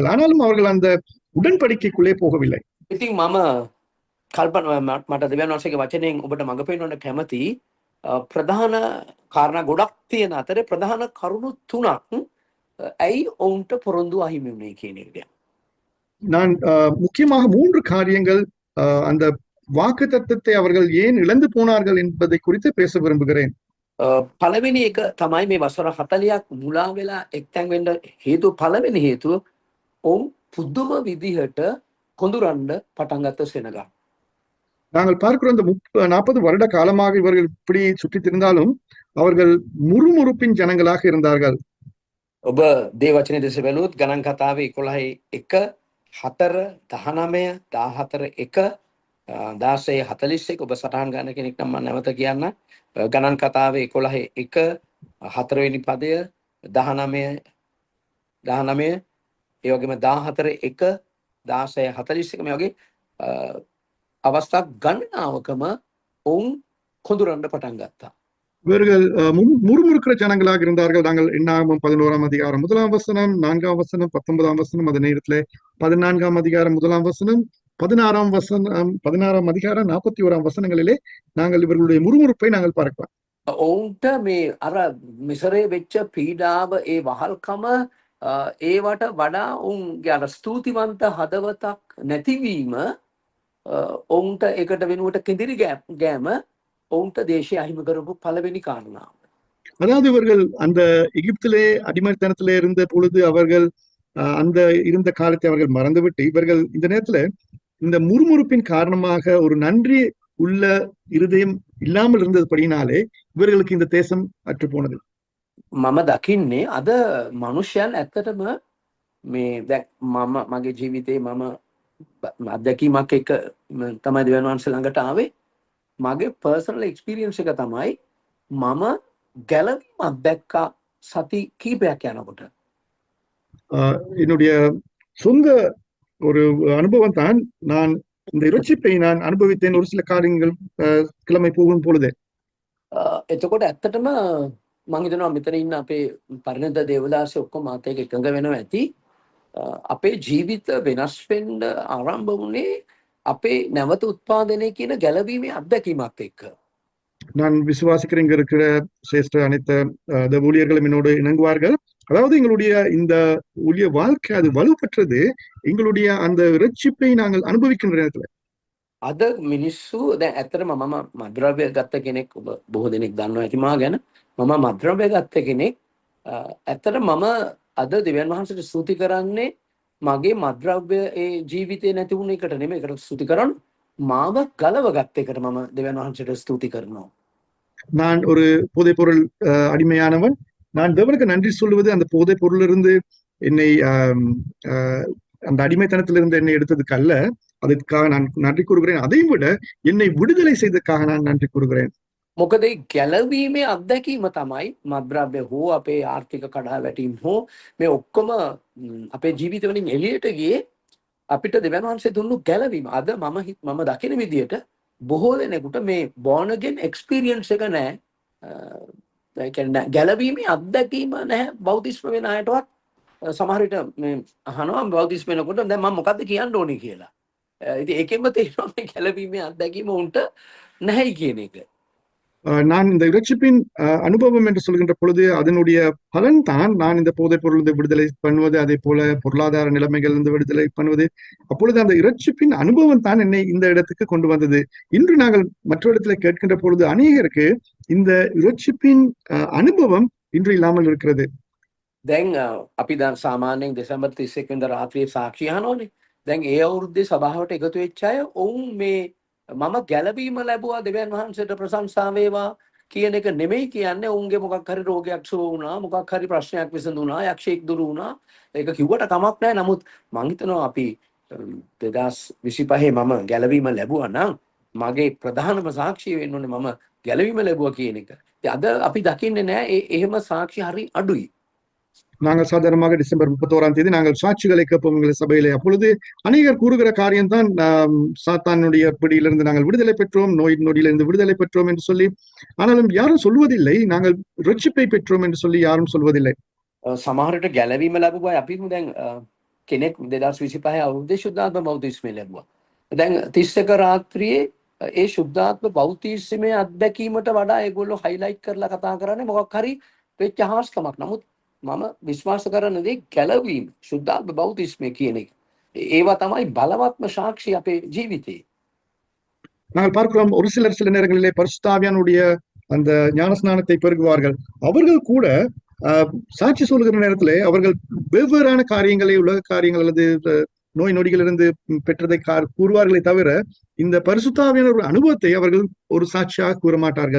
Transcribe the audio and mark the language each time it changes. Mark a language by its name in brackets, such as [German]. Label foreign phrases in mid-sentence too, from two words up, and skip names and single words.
[Tamil] ஆனாலும் அவர்கள் அந்த உடன்படிக்கைக்குள்ளே போகவில்லை. [Sinhala] ඉතින් මම කල්පනා මට දෙවියන් වහන්සේගේ වචනයෙන් ඔබට මඟ පෙන්වන්න කැමති ප්‍රධාන කාරණා ගොඩක් තියෙන අතරේ ප්‍රධාන කරුණු තුනක් ඇයි ඔවුන්ට පොරොන්දු අහිමි වුණේ කියන එක. [Tamil] நான் முக்கியமாக 3 காரியங்கள் அந்த வாக்கு தத்தத்தை அவர்கள் ஏன் இழந்து போனார்கள் என்பதை குறித்து பேச விரும்புகிறேன். [Sinhala] පළවෙනි එක තමයි මේ වසර 40ක් මුලා වෙලා එක්තැන් වෙන්න හේතුව. පළවෙනි හේතුව ඔවුන් පුදුම විදිහට කොඳුරන්න පටන් ගත්ත සෙනගක්. [Tamil] நாங்கள் பார்க்கிறோம் இந்த 40 வருட காலமாக இவர்கள் இப்படி சுற்றித் திரிந்தாலும் அவர்கள் முறுமுறுப்பின் ஜனங்களாக இருந்தார்கள். [Sinhala] ඔබ දේ වචනේ දෙස බැලුවොත් ගණන් කතාවේ 11:1 4 19 14 1 16:41 ඔබ සටහන් ගන්න කෙනෙක් නම් මම නැවත කියන්න. ගණන් කතාවේ 11:1 4 වෙනි පදය 19 ඒ වගේම 14:1 16:41 මේ වගේ අවස්ථා ගණනාවකම ඔවුන් කොඳුරන්න පටන් ගත්තා. [Tamil] இவர்கள் முறுமுறுக்கிற ஜனங்களாக இருந்தார்கள். நாங்கள் எண்ணாகமம் 11ஆம் அதிகாரம் 1ஆம் வசனம், 4ஆம் வசனம், 19ஆம் வசனம், அதே நேரத்தில் 14ஆம் அதிகாரம் 1ஆம் வசனம், 16ஆம் வசனம், 16ஆம் அதிகாரம் 41ஆம் வசனங்களிலே நாங்கள் இவர்களுடைய முறுமுறுப்பை நாங்கள் பார்க்கலாம். [Sinhala] ඔවුන්ට මේ අර මිසරේ වෙච්ච පීඩාව ඒ වහල්කම ඒවට වඩා ඔවුන්ගේ අර ස්තුතිවන්ත හදවතක් නැතිවීම ඔවුන්ට ඒකට වෙනුවට කෙඳිරි ගෑම ඔවුන්ට දේශය අහිමි කරපු පළවෙනි කාරණාව. [Tamil] அதாவது இவர்கள் அந்த எகிப்திலே அடிமைத்தனத்திலே இருந்த பொழுது அவர்கள் அந்த இருந்த காலத்தை அவர்கள் மறந்துவிட்டு இவர்கள் இந்த நேரத்துல இந்த முறுமுறுப்பின் காரணமாக ஒரு நன்றி உள்ள இருதயம் இல்லாமல் இருந்ததுபடினாலே இவர்களுக்கு இந்த தேசம் அற்று போனது. [Sinhala] මම දකින්නේ අද මනුෂ්‍යයන් ඇත්තටම මේ මම මගේ ජීවිතේ මම අත්දැකීමක් එක තමයි දෙවියන් වහන්සේ ළඟට ආවේ. මගේ [English] personal experience [Sinhala] එක තමයි මම ගැලවීම අත්දැක්කා සති කීපයක් යනකොට. [Tamil] என்னுடைய சொந்த ஒரு அனுபவம் தான். நான் இந்த இரட்சிப்பை நான் அனுபவித்தேன் ஒரு சில காரியங்கள் கிழமை போகும் பொழுது. [Sinhala] එතකොට ඇත්තටම මම හිතනවා මෙතන ඉන්න අපේ පරිණත දේවදාසය ඔක්කොම මාත් එක්ක එකඟ වෙනවා ඇති. අපේ ජීවිත වෙනස් වෙන්න ආරම්භ වුණේ අපේ නැවත උත්පාදනය කියන ගැලවීමේ අත්දැකීමත් එක්ක. [Tamil] நான் விசுவாசிக்கிறேன். இங்க இருக்கிற சிரேஷ்ட அனைத்து ஊழியர்களும் என்னோடு இணங்குவார்கள். அதாவது எங்களுடைய இந்த ஊழிய வாழ்க்கை அது வலுப்பெற்றது எங்களுடைய அந்த இரட்சிப்பை நாங்கள் அனுபவிக்கின்ற நேரத்துல. [Sinhala] අද මිනිස්සු දැන් ඇත්තටම මම මද්ද්‍රව්‍ය ගත්ත කෙනෙක්. ඔබ බොහෝ දෙනෙක් දන්නවා ඇති මා ගැන. මම මද්ද්‍රව්‍ය ගත්ත කෙනෙක්. ඇත්තට මම අද දෙවියන් වහන්සේට ස්තුති කරන්නේ මගේ මද්ද්‍රව්‍ය ඒ ජීවිතේ නැති වුණ එකට නෙමෙයි. ඒකට ස්තුති කරන්න මාව ගලව ගත්ත එකට මම දෙවියන් වහන්සේට ස්තුති කරනවා. [Tamil] நான் ஒரு போதைப் பொருள் அடிமையானவன். நான் தேவனுக்கு நன்றி சொல்லுவது அந்த போதைப் பொருளிலிருந்து என்னை அந்த அடிமைத்தனத்திலிருந்து என்னை எடுத்ததுக்கு அல்ல, அதற்காக நான் நன்றி கூறுகிறேன். அதையும் விட என்னை விடுதலை செய்ததற்காக நான் நன்றி கூறுகிறேன். [Sinhala] මොකද ඒ ගැලවීමේ අත්දැකීම තමයි මද්ද්‍රව්‍ය හෝ අපේ ආර්ථික කඩාවැටීම් හෝ මේ ඔක්කොම අපේ ජීවිත වලින් එළියට ගියේ අපිට දෙවියන් වහන්සේ දුන්නු ගැලවීම. අද මම දකින විදියට බොහෝ දෙනෙකුට මේ [English] born again experience [Sinhala] එක නැහැ. ඒ කියන්නේ ගැලවීමේ අත්දැකීම නැහැ බෞද්ධිස්ම වෙන අයටවත්. සමහර විට මේ අහනවා බෞද්ධිස්ම වෙනකොට දැන් මම මොකද්ද කියන්න ඕනේ කියලා. ඉතින් ඒකෙන්ම තේරෙනවා මේ ගැළවීමේ අත්දැකීම උන්ට නැහැයි කියන එක. [Tamil] நான் இந்த இரட்சிப்பின் அனுபவம் என்று சொல்கின்ற பொழுது அதனுடைய பலன் தான் நான் இந்த போதைப் பொருள் விடுதலை பண்ணுவது, அதே போல பொருளாதார நிலைமைகள் இருந்து விடுதலை பண்ணுவது. அப்பொழுது அந்த இரட்சிப்பின் அனுபவம் தான் என்னை இந்த இடத்துக்கு கொண்டு வந்தது. இன்று நாங்கள் மற்ற இடத்துல கேட்கின்ற பொழுது அநேகருக்கு இந்த இரட்சிப்பின் அனுபவம் இன்று இல்லாமல் இருக்கிறது. [Sinhala] දැන් අපි දැන් සාමාන්‍යයෙන් දෙසැම්බර් 31 වෙනිදා රාත්‍රියේ සාක්ෂි අහනෝනේ. දැන් ඒ අවුරුද්දේ සභාවට එකතු වෙච්ච අය ඔවුන් මේ මම ගැළවීම ලැබුවා දෙවියන් වහන්සේට ප්‍රශංසා වේවා කියන එක නෙමෙයි කියන්නේ. ඔවුන්ගේ මොකක් හරි රෝගයක් සුව වුණා, මොකක් හරි ප්‍රශ්නයක් විසඳුණා, යක්ෂයෙක් දුරු වුණා. ඒක කිව්වට කමක් නැහැ. නමුත් මං හිතනවා අපි 2025 මම ගැළවීම ලැබුවා නම් මගේ ප්‍රධානම සාක්ෂිය වෙන්න ඕනේ මම ගැළවීම ලැබුවා කියන එක. ඉතින් අද අපි දකින්නේ නැහැ එහෙම සාක්ෂි හරි අඩුයි. [Tamil] நாங்கள் சாதாரணமாக டிசம்பர் 31ஆம் தேதி நாங்கள் சாட்சிகளை கேட்போம் எங்கள் சபையிலே. அப்பொழுது அநேகர் கூறுகிற காரியம்தான் சாத்தானுடைய பிடியிலிருந்து நாங்கள் விடுதலை பெற்றோம், நோய் நொடியிலிருந்து விடுதலை பெற்றோம் என்று சொல்லி. ஆனாலும் யாரும் சொல்வதில்லை நாங்கள் ரட்சிப்பை பெற்றோம் என்று சொல்லி யாரும் சொல்வதில்லை. [Sinhala] සමහරට ගැලවීම ලැබුවා අපිම දැන් කෙනෙක් 2025 අවුරුද්දේ ශුද්ධාත්ම බෞතිස්මය ලැබුවා. දැන් 31 රාත්‍රියේ ඒ ශුද්ධාත්ම බෞතිස්මයේ අත්දැකීමට වඩා ඒගොල්ලෝ හයිලයිට් කරලා කතා කරන්නේ මොකක් හරි වෙච්ච හාස්කමක්. නමුත් මම විශ්වාස කරන දේ ගැලවීම ශුද්ධාත්ම බෞතිස්මය කියන එක. ඒවා තමයි බලවත්ම සාක්ෂි අපේ ජීවිතේ. [Tamil] நாங்கள் பார்க்கிறோம் ஒரு சிலர் சில நேரங்களிலே பரிசுத்தாவியானுடைய அந்த ஞானஸ்நானத்தை பெறுகுவார்கள். அவர்கள் கூட சாட்சி சொல்லுகிற நேரத்திலே அவர்கள் வெவ்வேறான காரியங்களை, உலக காரியங்கள் அல்லது நோய் நொடிகளிலிருந்து பெற்றதை கூறுவார்களே தவிர இந்த பரிசுத்தாவியான ஒரு அனுபவத்தை அவர்கள் ஒரு சாட்சியாக கூற மாட்டார்கள்.